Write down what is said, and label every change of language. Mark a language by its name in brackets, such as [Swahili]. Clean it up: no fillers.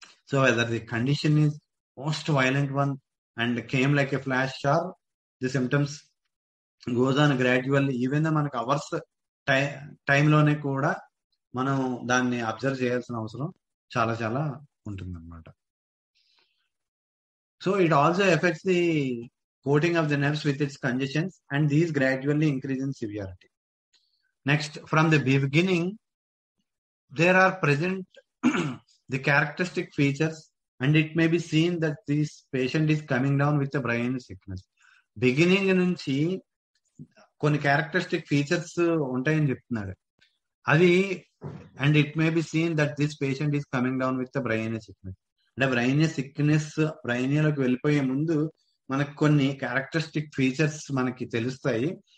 [English] so whether the condition is most violent one and came like a flash, or the symptoms goes on gradually, even though [Telugu] మనకు hours టైంలోనే కూడా మనం దాన్ని observe చేయాల్సిన అవసరం చాలా చాలా ఉంటుందన్నమాట. [English] So it also affects the coating of the nerves with its congestions and these gradually increase in severity. Next, from the beginning, there are present the characteristic features and it may be seen that this patient is coming down with a brain sickness. [Telugu] Beginning నుంచి కొన్ని characteristic features ఉంటాయని చెప్తున్నాడు అది, [English] And it may be seen that this patient is coming down with brain sickness. [Telugu] అంటే బ్రెయినియా sickness, బ్రెయినియాలోకి వెళ్ళిపోయే ముందు మనకు కొన్ని క్యారెక్టరిస్టిక్ ఫీచర్స్ మనకి తెలుస్తాయి.